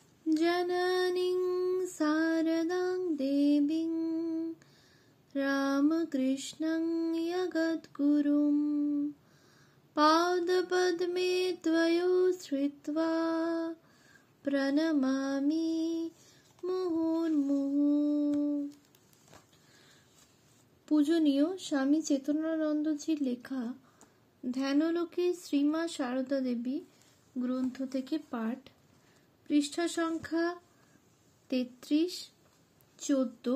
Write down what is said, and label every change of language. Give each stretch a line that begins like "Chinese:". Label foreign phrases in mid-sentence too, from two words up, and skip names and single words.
Sanskrit: जननीं शारदां देवीं रामकृष्णं जगद्गुरुं पादपद्मे त्वयोश्रित्वा प्रणमामि মুহুর্মুহু।
Bangla: পূজনীয় স্বামী চেতনানন্দজির লেখা ধ্যানলোকে শ্রীমা সারদা দেবী গ্রন্থ থেকে পাঠ, পৃষ্ঠা সংখ্যা 33, 14।